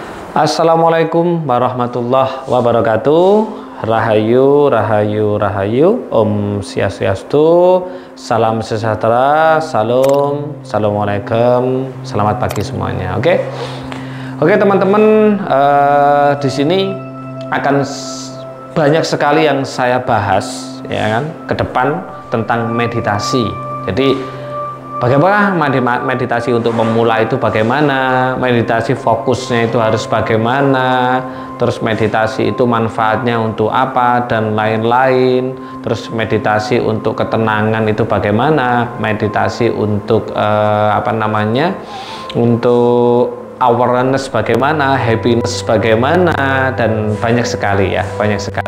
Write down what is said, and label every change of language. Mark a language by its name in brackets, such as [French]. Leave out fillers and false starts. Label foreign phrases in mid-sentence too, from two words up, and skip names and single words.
[Arabic] السلام عليكم ورحمة الله وبركاته. [Javanese] Rahayu, rahayu, rahayu. [Balinese] Om Swastiastu. [Indonesian] Salam sejahtera. Salam. Assalamualaikum. Selamat pagi semuanya. Oke, teman-teman. Di sini akan banyak sekali yang saya bahas, ya kan, ke depan tentang meditasi. Jadi bagaimana meditasi untuk pemula itu, bagaimana meditasi fokusnya itu harus bagaimana, terus meditasi itu manfaatnya untuk apa dan lain-lain, terus meditasi untuk ketenangan itu bagaimana, meditasi untuk untuk awareness bagaimana, happiness bagaimana, dan banyak sekali ya, banyak sekali.